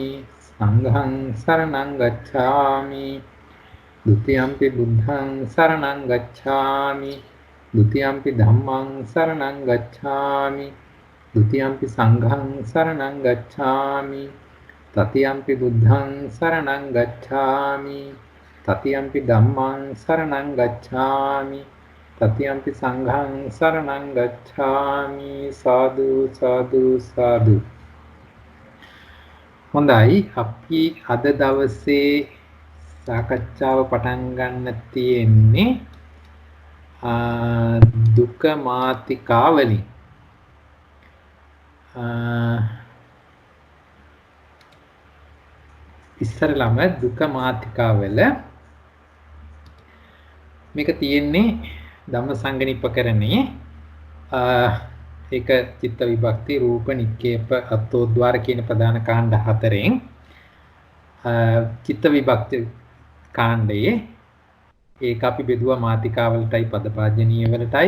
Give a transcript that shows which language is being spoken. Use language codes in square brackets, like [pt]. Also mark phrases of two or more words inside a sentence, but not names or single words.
[pi] සංඝං සරණං ගච්ඡාමි ဒ ුතියම්පි බුද්ධං සරණං ගච්ඡාමි ဒ ුතියම්පි ධම්මං සරණං ගච්ඡාමි ဒ ුතියම්පි සංඝං සරණං ගච්ඡාමි තතියම්පි බුද්ධං සරණං ගච්ඡාමි තතියම්පි ධම්මං සරණං ගච්ඡාමි තතියම්පි සංඝං සරණං ගච්ඡාමි සාදු සාදු සාදු. [si] හොඳයි, අපි අද දවසේ සාකච්ඡාව පටන් ගන්න තියෙන්නේ දුක මාතිකා වලින්. ඉස්සරළම දුක මාතිකා වල මේක තියෙන්නේ ධම්මසංගණිපකරණේ ඒක චිත්ත විභක්ති රූප නික්කේප අත්තෝද්වාර කියන ප්‍රධාන කාණ්ඩ හතරෙන් චිත්ත විභක්ති කාණ්ඩයේ ඒක අපි බෙදුවා මාතිකා වලටයි පදපාජනීය වලටයි.